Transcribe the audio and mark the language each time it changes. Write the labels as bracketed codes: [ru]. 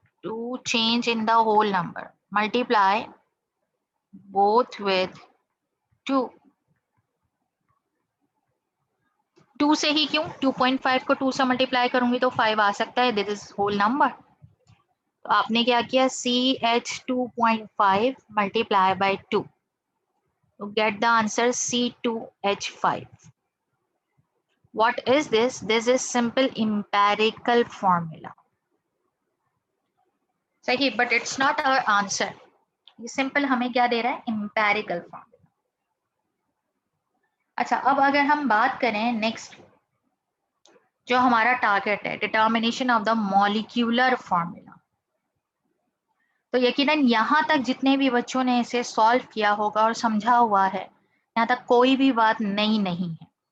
[en] To change in the whole number, multiply both with 2। [hi] 2 से ही क्यों? 2.5 को 2 से मल्टीप्लाई करूंगी तो 5 आ सकता है, [en] This is whole number. [hi] तो आपने क्या किया? [en] CH2.5 multiply by 2 to get the answer C2H5. What is this? This is simple empirical formula. सही, but it's not our answer. [hi] ये सिंपल हमें क्या दे रहा है? [en] empirical formula. [hi] अच्छा, अब अगर हम बात करें नेक्स्ट, जो हमारा टारगेट है, [en] determination of the molecular formula, [hi] तो यकीनन यहाँ तक जितने भी बच्चों ने इसे सॉल्व किया होगा और समझा हुआ है, यहाँ तक कोई भी बात नई नहीं है।